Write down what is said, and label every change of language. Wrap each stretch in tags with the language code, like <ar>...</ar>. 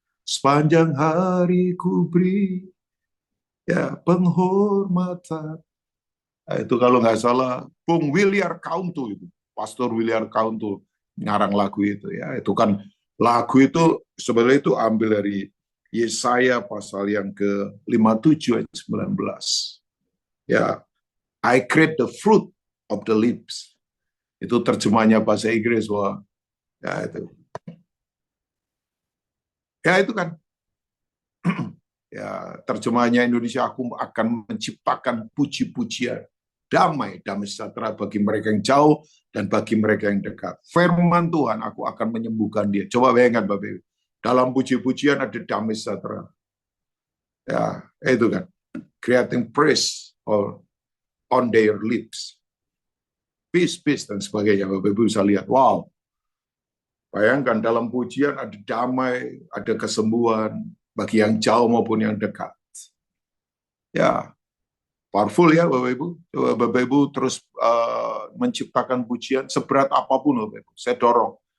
<id>Sepanjang hari ku beri ya penghormatan. Nah, itu kalau nggak salah, Bung William Kauntu itu, Pastor William Kauntu ngarang lagu itu ya. Itu kan lagu itu sebenarnya itu ambil dari Yesaya pasal yang ke-57 ayat 19.</id> <en>Ya, I create the fruit of the lips.</en> <id>Itu terjemahnya bahasa Inggris, wah. Ya itu. Ya itu kan. Ya, terjemahnya Indonesia, aku akan menciptakan puji-pujian damai sejahtera bagi mereka yang jauh dan bagi mereka yang dekat. Firman Tuhan, aku akan menyembuhkan dia. Coba bayangkan Bapak Ibu. Dalam puji-pujian ada damai sejahtera. Ya, itu kan.</id> <en>Creating praise on their lips. Peace, peace,</en> <id>dan sebagainya. Bapak Ibu bisa lihat, wow. Bayangkan dalam pujian ada damai, ada kesembuhan bagi yang jauh maupun yang dekat. Ya, powerful ya Bapak Ibu. Coba Bapak Ibu terus menciptakan pujian seberat apapun Bapak Ibu. Saya dorong.</id>